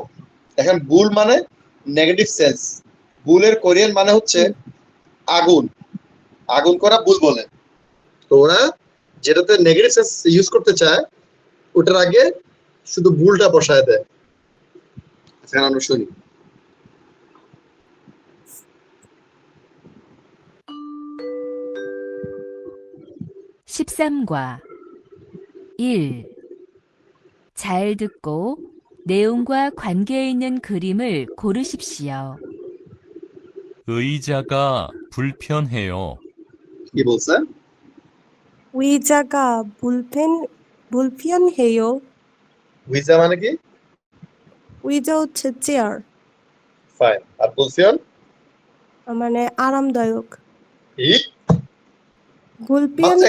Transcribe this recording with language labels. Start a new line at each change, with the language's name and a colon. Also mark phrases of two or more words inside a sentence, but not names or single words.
Bangla: দেখেন বুল মানে
English: negative sense,
Bangla: বুলের কোরিয়ান মানে হচ্ছে আগুন, আগুন করা বুল বলে। তো ওরা যেটাতে
English: negative sense use
Bangla: করতে চায় ওটার আগে শুধু বুলটা বসায় দেয়। এখন আমরা শুনি।
Korean: (13과) 1. 잘 듣고 내용과 관계 있는 그림을 고르십시오. 의자가 불편해요.
Bangla: কি বলছে?
Korean: 의자가 불편해
Bangla: উইজা মানে কি? উইজা হচ্ছে চেয়ার ফাইন। আর বুলসিয়ন মানে আরামদায়ক। কি? বুলফিয়ন